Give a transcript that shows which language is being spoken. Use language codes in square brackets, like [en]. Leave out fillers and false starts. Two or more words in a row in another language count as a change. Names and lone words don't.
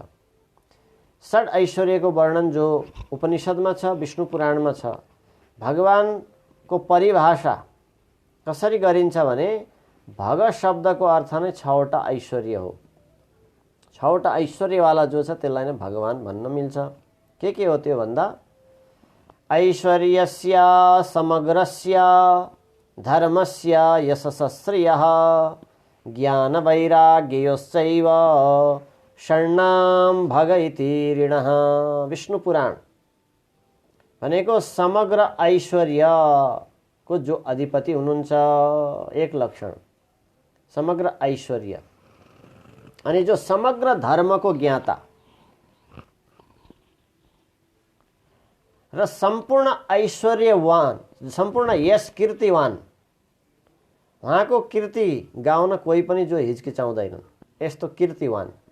[ne] षड ऐश्वर्यको वर्णन जो उपनिषदमा छ, विष्णु पुराणमा छ। भगवानको परिभाषा कसरी गरिन्छ भने भग शब्दको अर्थ नै 6वटा ऐश्वर्य हो। 6वटा ऐश्वर्यवाला जो छ त्यसलाई नै भगवान भन्न मिल्छ। के हो त्यो भन्दा [sa] ऐश्वर्यस्य समग्रस्य धर्मस्य यशस्श्रियः ज्ञान वैराग्ययोश्चैव शरणां भग इति ऋणः। [ne] विष्णु पुराण भनेको समग्र ऐश्वर्यको जो अधिपति हुनुहुन्छ, एक लक्षण समग्र ऐश्वर्य। अनि जो समग्र धर्मको ज्ञाता र सम्पूर्ण ऐश्वर्यवान, सम्पूर्ण यश कीर्तिवान, उहाँको कीर्ति गाउन कोही पनि जो हिचकिचाउँदैनन्, यस्तो कीर्तिवान।